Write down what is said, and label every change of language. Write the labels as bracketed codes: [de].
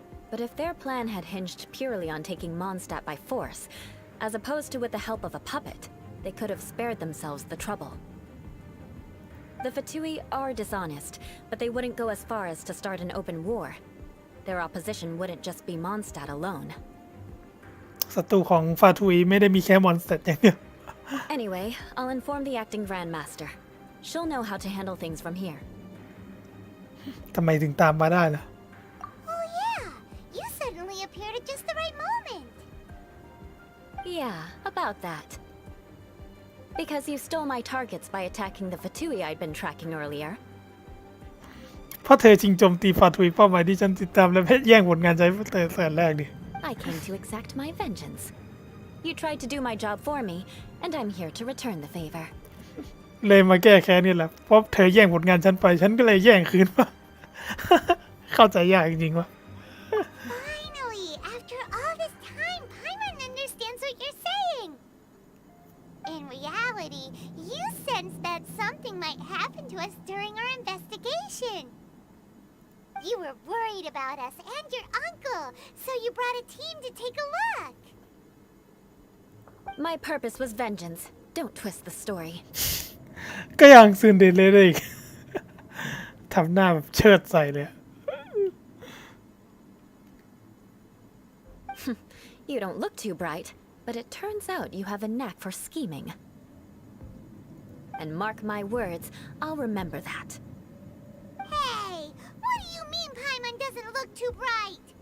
[en] But if their plan had hinged purely on taking Mondstadt by force, as opposed to with the help of a puppet, they could have spared themselves the trouble. The Fatui are dishonest, but they wouldn't go as far as to start an open war. Their opposition wouldn't just be Mondstadt alone. [th] ศัตรูของฟาทุยไม่ได้มีแค่มอนสเตอร์อย่างเดียว [en] Anyway, I'll inform the acting Grandmaster. She'll know how to handle things from here. [th] ทำไมถึงตามมาได้ล่ะ [en] Oh yeah, you suddenly appeared at just the right moment. Yeah, about that. Because you stole my targets by attacking the Fatui I'd been tracking earlier. [th] เพราะเธอชิงโจมตีฟาทุยเป้าหมายที่ฉันติดตามและแย่งผลงานใจเธอแต่แรกดิ [en] I came to exact my vengeance. You tried to do my job for me, and I'm here to return the favor. [th] เลยมาแก้แค้นนี่แหละเพราะเธอแย่งผลงานฉันไปฉันก็เลยแย่งคืนมา เข้าใจยากจริงๆวะ [en] Finally, after all this time, Paimon understands what you're saying. In reality, you sensed that something might happen to us during our investigation. You were worried about us and your uncle, so you brought a team to take a look. My purpose was vengeance. Don't twist the story. [th] ก็ยังซึนเดเลยได้อีก ทำหน้าแบบเชิดใส่เลย [en] You don't look too bright, but it turns out you have a knack for scheming. And mark my words, I'll remember that. Hey, what do you mean Paimon doesn't look too bright?